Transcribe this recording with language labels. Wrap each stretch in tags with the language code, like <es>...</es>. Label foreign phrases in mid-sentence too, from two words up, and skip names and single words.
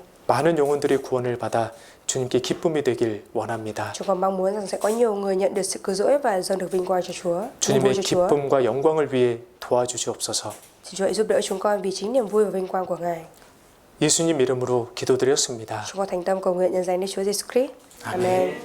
<ko>많은 영혼들이 구원을 받아 주님께 기쁨이 되길 원합니다.</ko> <vi>Chúng con mong muốn rằng sẽ có nhiều người nhận được sự cứu rỗi và dâng được vinh quang cho Chúa. Niềm vui</vi> <ko>주님의</ko> <vi>cho Chúa.</vi> <ko>기쁨과 영광을 위해 도와주시옵소서.</ko> <vi>Xin Chúa hãy giúp đỡ chúng con vì chính niềm vui và vinh quang của Ngài.</vi> <ko>예수님 이름으로 기도드렸습니다.</ko> <vi>Chúng con thành tâm cầu nguyện nhân danh Đức Chúa Giêsu Christ. Amen.</vi>